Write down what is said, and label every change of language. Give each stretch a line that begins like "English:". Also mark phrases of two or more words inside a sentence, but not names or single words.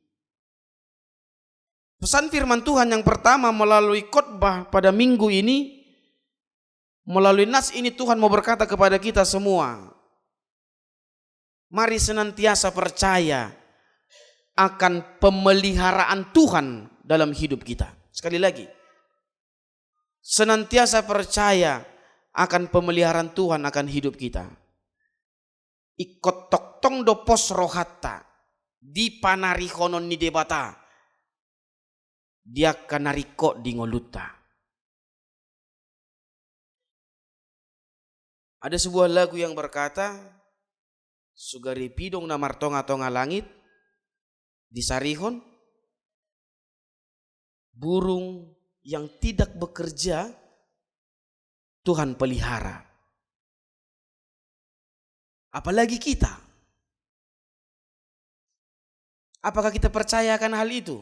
Indonesian: Pesan firman Tuhan yang pertama melalui khotbah pada minggu ini, melalui nas ini Tuhan mau berkata kepada kita semua, mari senantiasa percaya akan pemeliharaan Tuhan dalam hidup kita. Sekali lagi, senantiasa percaya akan pemeliharaan Tuhan akan hidup kita.
Batak Toba: Ikot toktong do pos rohata di panarihonon ni debata dia kanariko di ngoluta.
Indonesian: Ada sebuah lagu yang berkata,
Batak Toba: sugari pidong na martonga-tonga langit di sarihon,
Indonesian: burung yang tidak bekerja Tuhan pelihara. Apalagi kita. Apakah kita percaya akan hal itu?